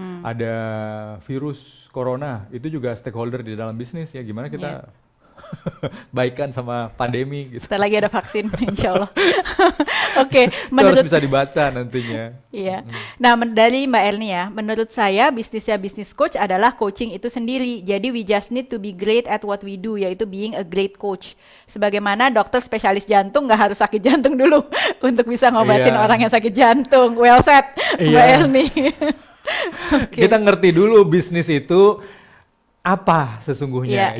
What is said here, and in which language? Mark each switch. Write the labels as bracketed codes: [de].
[id] Ada virus corona, itu juga stakeholder di dalam bisnis ya. Gimana kita baikan sama pandemi gitu. Setelah lagi ada vaksin insya Allah. Oke, Itu harus bisa dibaca nantinya. Iya. Nah, dari Mbak Elni ya, menurut saya bisnisnya business coach adalah coaching itu sendiri. [en] Jadi we just need to be great at what we do, yaitu being a great coach. [id] Sebagaimana dokter spesialis jantung nggak harus sakit jantung dulu untuk bisa ngobatin Iya. orang yang sakit jantung. [en] Well said, Mbak [id] Iya. Elni. Oke. Kita ngerti dulu bisnis itu apa sesungguhnya.